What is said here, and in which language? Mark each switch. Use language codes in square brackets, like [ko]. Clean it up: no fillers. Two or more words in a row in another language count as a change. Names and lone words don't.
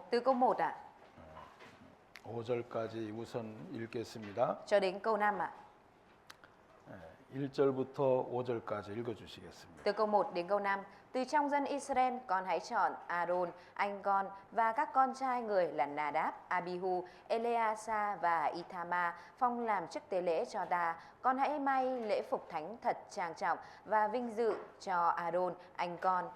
[vi] Từ câu 1 ạ [ko] 5절까지 우선 읽겠습니다. [vi] cho đến câu 5 ạ. [ko] 1절부터 5절까지 읽어 주시겠습니다. [vi] Từ câu 1 đến câu 5 Từ trong dân Israel, con hãy chọn Aaron, anh con và các con trai người là Nadab, Abihu, Eleasa và Ithama phong làm chức tế lễ cho ta. Con hãy may lễ phục thánh thật trang trọng và vinh dự cho Aaron, anh con.